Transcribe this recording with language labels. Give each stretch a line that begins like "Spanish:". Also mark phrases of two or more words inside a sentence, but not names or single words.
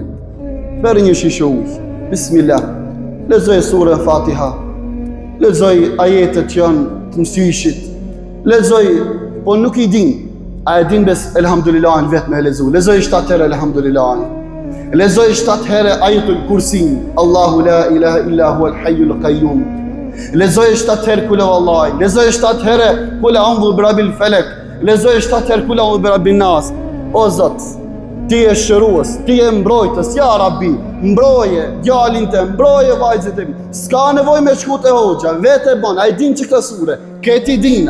Albanian: Beri një shishe ujë, bismillah, lexoj surën Fatiha, lexoj ajetet që janë të mësyshit, lexoj, po nuk i din, a e din bes elhamdulillah vetë me lezu, lexoj 7 herë elhamdulillah, lexoj 7 herë ajetul kursin,
Arabic: الله لا إله إلا هو الحي القيوم,
Albanian: lexoj 7 herë
Arabic: قل هو الله,
Albanian: lexoj 7 herë
Arabic: قل أعوذ برب الفلق,
Albanian: lexoj 7 herë
Arabic: قل أعوذ برب الناس.
Albanian: O Zot, ti je shërues, ti je mbrojtës,
Arabic: يا رب,
Albanian: mbroje djalin të, mbroje vajzën e mi. S'ka nevojë me shku te hoxha, vetë bën, ai din çka sure, këti dina.